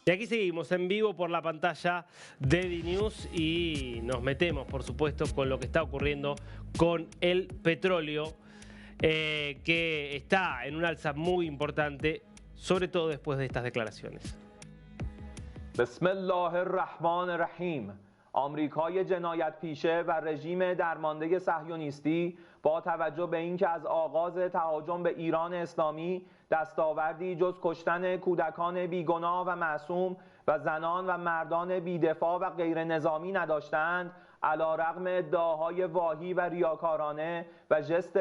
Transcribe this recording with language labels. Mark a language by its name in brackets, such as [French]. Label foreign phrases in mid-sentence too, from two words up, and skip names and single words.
[Spanish] Y aquí seguimos en vivo por la pantalla de DNews y nos metemos, por supuesto, con lo que está ocurriendo con el petróleo, que está en un alza muy importante, sobre todo después de estas declaraciones. [Arabic] بسم الله الرحمن الرحیم. [Persian] آمریکای جنایت پیشه و رژیم درمانده صهیونیستی با توجه به اینکه از آغاز تهاجم به ایران اسلامی دستاوردی جز کشتن کودکان بیگناه و معصوم و زنان و مردان بیدفاع و غیر نظامی نداشتند، علیرغم ادعاهای واهی و ریاکارانه و ژست